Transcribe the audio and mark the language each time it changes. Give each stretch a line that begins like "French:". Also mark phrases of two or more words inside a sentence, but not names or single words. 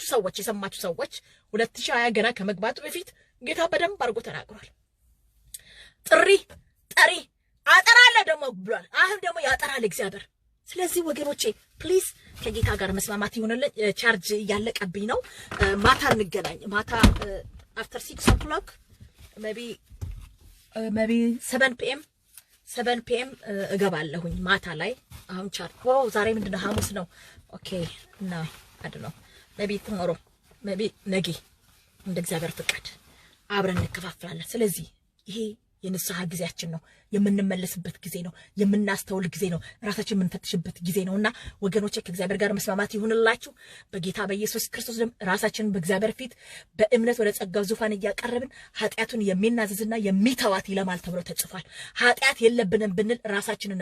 Amharic: ሰዎች የሰማችሁ ሰዎች 2020 ገና ከመግባቱ በፊት ጌታ በደንብ አድርጎ ተናግሯል። ጥሪ ጠሪ አጠራለሁ ደግሞ ብሏል። አሁን ደግሞ ያጠራል እግዚአብሔር። ስለዚህ ወገኖቼ ፕሊዝ ከጌታ ጋር መስማማት ይሁንልን። ቻርጅ ያለቀብኝ ነው። ማታ እንገናኝ። ማታ
English: after 6 o'clock maybe 7 p.m.
Amharic: እገባለሁኝ ማታ ላይ። አሁን ቻርጅ ዛሬ ምንድነው? ሐሙስ ነው። ኦኬ እና አይደለም
English: maybe tomorrow maybe
Amharic: ነገ እንደ እግዚአብሔር ፍቃድ አብረን እንከፋፈላለን። ስለዚህ ይሄ የንስሐ ጊዜያችን ነው። የምንመለስበት ጊዜ ነው። የምናስተውል ጊዜ ነው። ራሳችን የምንፈትሽበት ጊዜ ነውና ወገኖቼ ከእግዚአብሔር ጋር መስማማት ይሁንላችሁ። በጌታ በኢየሱስ ክርስቶስ ደም ራሳችንን በእግዚአብሔር ፊት በእምነት ወደ ጸጋው ዙፋን እያቀረብን ኃጢአቱን የሚናዘዝና የሚተዋት ይለማል ተብሎ ተጽፏል። ኃጢአት የለብንም ብንል ራሳችንን